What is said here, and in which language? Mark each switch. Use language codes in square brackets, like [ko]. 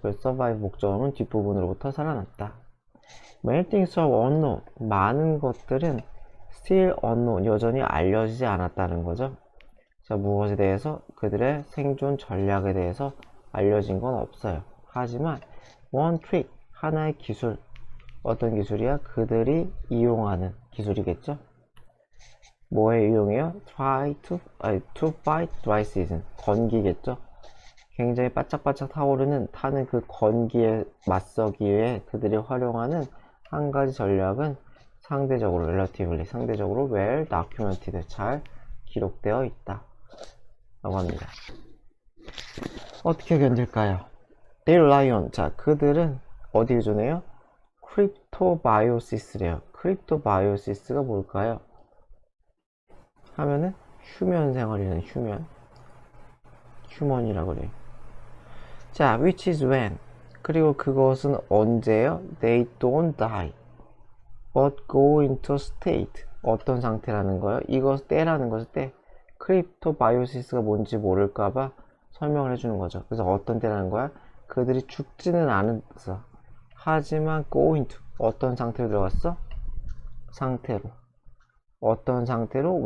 [ko] 그래서 survive 목적어는 뒷부분으로부터 살아났다. [en] many things are unknown, [ko] 많은 것들은 [en] still unknown, [ko] 여전히 알려지지 않았다는 거죠. 자, 무엇에 대해서? 그들의 생존 전략에 대해서 알려진 건 없어요. 하지만 [en] one trick, [ko] 하나의 기술, 어떤 기술이야? 그들이 이용하는 기술이겠죠? 뭐에 이용해요? [en] to fight dry season, [ko] 건기겠죠? 굉장히 바짝바짝 타는 그 건기에 맞서기 위해 그들이 활용하는 한 가지 전략은 상대적으로, relatively, 상대적으로 [en] well documented, [ko] 잘 기록되어 있다 라고 합니다. 어떻게 견딜까요? [en] they rely on, [ko] 자, 그들은 어디 의존해요? 크립토바이오시스래요. 크립토바이오시스가 뭘까요? 하면은 휴면 생활이라는 휴먼이라 그래요. 자, [en] which is when, [ko] 그리고 그것은 언제요? [en] they don't die but go into state, [ko] 어떤 상태라는 거예요? 이것 때라는 것을 때, 크립토바이오시스가 뭔지 모를까봐 설명을 해주는 거죠. 그래서 어떤 때라는 거야? 그들이 죽지는 않았어. 하지만 [en] go into, [ko] 어떤 상태로 들어갔어? 상태로. 어떤 상태로?